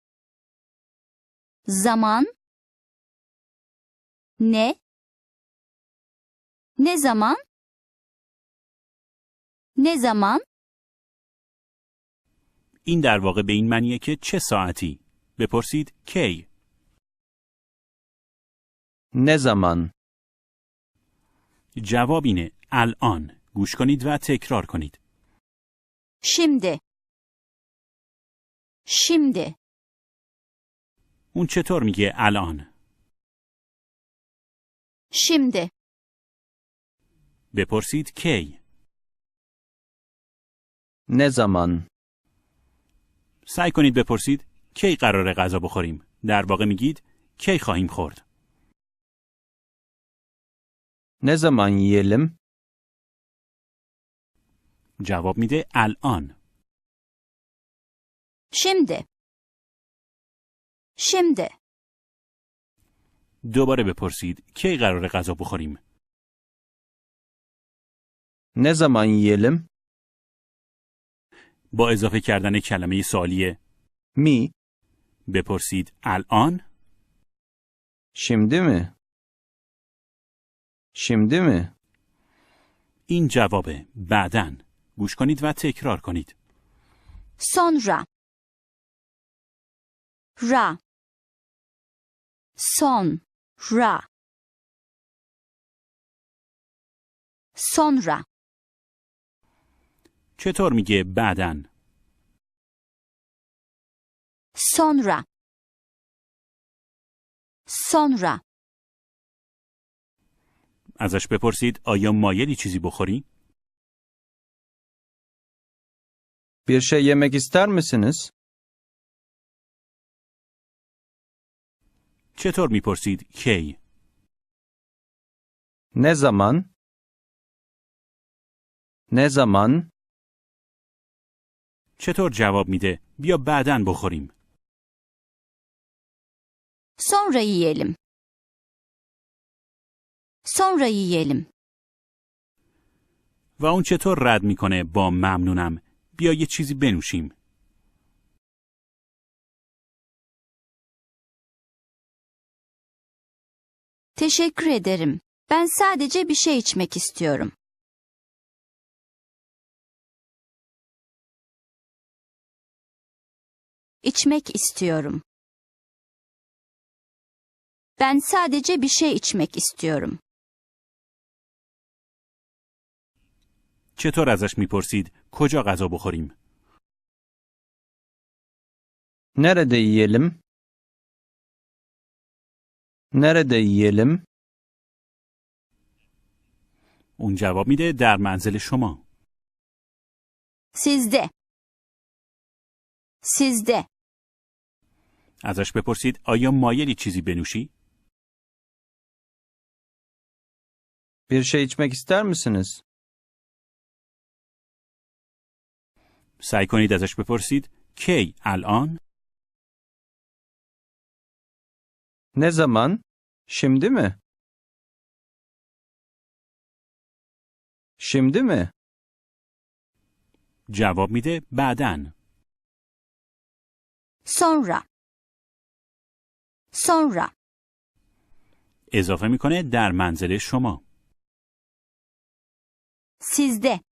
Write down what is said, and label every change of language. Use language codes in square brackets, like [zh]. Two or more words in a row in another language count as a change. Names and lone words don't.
[tr] Zaman. Ne? Ne zaman? Ne zaman? [fa] این در واقع به این معنیه که چه ساعتی؟ بپرسید کی؟ [tr] Ne zaman? [fa] جواب اینه الان. گوش کنید و تکرار کنید. [tr] Şimdi. Şimdi. [fa] اون چطور میگه الان؟ [tr] Şimdi. [fa] بپرسید کی. [tr] Ne zaman? [fa] سعی کنید بپرسید کی قراره غذا بخوریم. در واقع میگید کی خواهیم خورد. [tr] Ne zaman yiyelim? [fa] جواب میده الان. [tr] Şimdi. Şimdi. [fa] دوباره بپرسید کی قراره غذا بخوریم. [tr] Ne zaman yiyelim? [fa] با اضافه کردن کلمه سوالیه [tr] Mi? [fa] بپرسید الان. [tr] Şimdi mi? Şimdi mi? [fa] این جوابه. بعدن. گوش کنید و تکرار کنید. [tr] Sonra. Ra. Son. Ra. Sonra. [fa] چطور میگه بعدن؟ [tr] Sonra. Sonra. [fa] ازش بپرسید آیا مایلی چیزی بخوری؟ [tr] Bir şey yemek ister misiniz? [fa] چطور میپرسید کی؟ [tr] Ne zaman? Ne zaman? [fa] چطور جواب میده بیا بعدن بخوریم؟ [tr] Sonra yiyelim. Sonra yiyelim. [fa] و اون چطور رد میکنه با ممنونم بیا یه چیزی بنوشیم؟ [tr] Teşekkür ederim. Ben sadece bir şey içmek istiyorum. İçmek istiyorum. Ben sadece bir şey içmek istiyorum. [fa] چطور ازش میپرسید کجا غذا بخوریم؟ [tr] Nerede yiyelim? Nerede yiyelim? [fa] اون جواب میده در منزل شما. [tr] Sizde. Sizde. [fa] ازش بپرسید آیا مایلی چیزی بنوشی؟ [tr] Bir şey içmek ister misiniz? [fa] سعی کنید ازش بپرسید کی الان؟ [tr] Ne zaman? Şimdi mi? Şimdi mi? [fa] جواب میده بعدن. [tr] Sonra. Sonra. [fa] اضافه میکنه در منزل شما. [tr] Sizde.